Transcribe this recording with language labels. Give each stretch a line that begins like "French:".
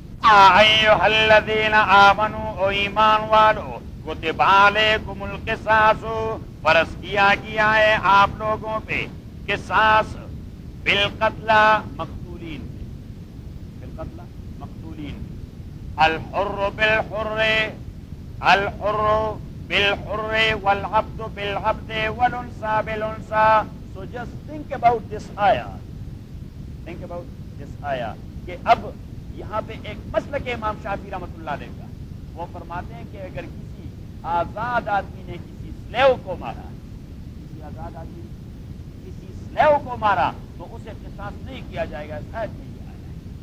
Arabic: ایھا الذین آمنوا,
Urdu: او ایمان والو,
Arabic: کتب علیکم القصاص,
Urdu: فرض کیا گیا ہے آپ لوگوں پہ قصاص,
Arabic: بالقتل مقتولین, بالقتل مقتولین, الحر بالحر, الحر بالحر والعبد بالعبد والانثى بالانثى.
English: so just think about this
Urdu: آیا,
English: think about this
Urdu: آیا, کہ اب یہاں پہ ایک مسلک امام شافعی رحمتہ اللہ علیہ کا, وہ فرماتے ہیں کہ اگر کسی آزاد آدمی نے کسی سلیو کو مارا, کسی آزاد آدمی کسی سلیو کو مارا تو اسے قصاص نہیں کیا جائے گا, اس آیت میں یہ آیا ہے.